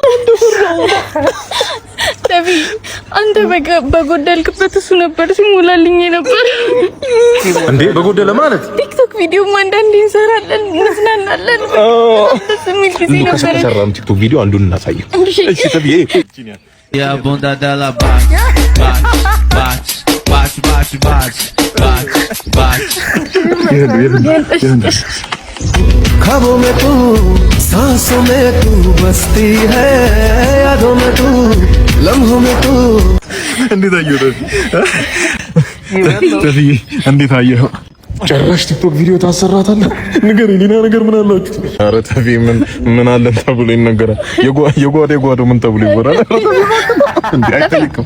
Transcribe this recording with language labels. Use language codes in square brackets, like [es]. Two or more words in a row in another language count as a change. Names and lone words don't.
[am] ተቢ አንተ በጎደልክበት እሱ ነበር ሲሞላልኝ ነበር እንዴ? በጎደለ ማለት ቲክቶክ ቪዲዮ አንዳንዴ እንሰራለን፣ እንዝናናለን። ስሚል ጊዜ ነበር። ሰራም ቲክቶክ ቪዲዮ አንዱን እናሳየው። እሺ ተቢ ያ ቦንዳዳላ ባች [hi] ख्वाबों में तू सांसों में तू बसती है यादों में तू लम्हों में तू। [am] እንዴት አየኸው ተብዬ? እንዴት አየኸው? ጭራሽ ቲክቶክ ቪዲዮ ታሰራታለህ? ንገረኝ፣ ሌላ ነገር ምን አላችሁ? ኧረ ተብዬ ምን አለ ተብሎ ይነገራል? የጓዳው ምን ተብሎ ይወራል? እንዴ አይተልክም።